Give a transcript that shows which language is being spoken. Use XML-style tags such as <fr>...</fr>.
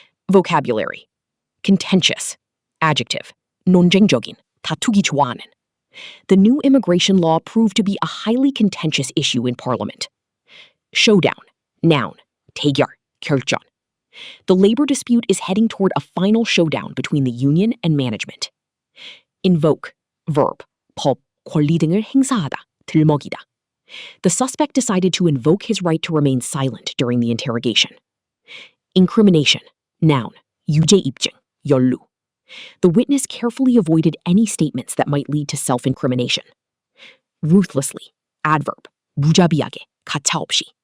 <en>Vocabulary. Contentious. Adjective.</en> <ko>논쟁적인. 다투기 좋아하는.</ko> <en>The new immigration law proved to be a highly contentious issue in Parliament. Showdown. Noun.</en> <ko>대결. 결전.</ko> <en>The labor dispute is heading toward a final showdown between the union and management. Invoke. Verb.</en> <ko>법, 권리 등을 행사하다, 들먹이다.</ko> <en>The suspect decided to invoke his right to remain silent during the interrogation. Incrimination. Noun.</en> <ko>유죄 입증. 연루.</ko> <en>The witness carefully avoided any statements that might lead to self-incrimination. Ruthlessly. Adverb.</en> <ko>무자비하게. 가차없이.</ko>